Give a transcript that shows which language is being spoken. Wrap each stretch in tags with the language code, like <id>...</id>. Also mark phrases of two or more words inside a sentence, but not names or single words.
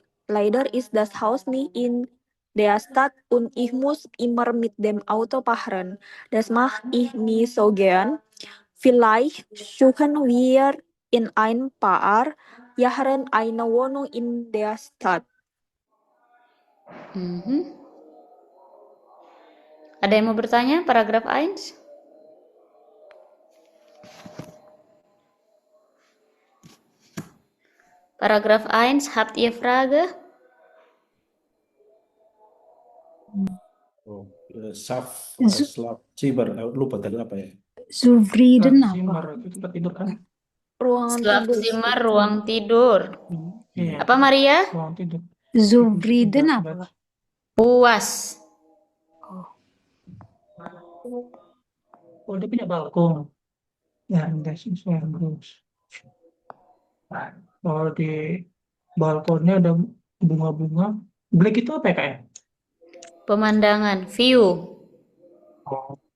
<de>Leider ist das Haus nicht in der Stadt und ich muss immer mit dem Auto fahren. Das mache ich nicht so gern. Vielleicht suchen wir in ein paar Jahren eine Wohnung in der Stadt.</de> <id>Ada yang mau bertanya? Paragraf 1? Paragraf 1,</id> <de>habt ihr Frage? Schlafzimmer,</de> <id>lupa tadi apa ya?</id> <de>Zufrieden Zimmer</de> <id>apa? itu tempat tidur kan? Ruangan tidur. Schlafzimmer, ruang tidur. Iya. Apa Maria? Ruang tidur. Zufrieden apa? Puas. Oh, dia punya balkon. Ya,</id> <de>das ist sehr groß.</de> <id>Nah, kalau di balkonnya ada bunga-bunga. Black itu apa ya, Kak ya? Pemandangan, view. Oh.</id>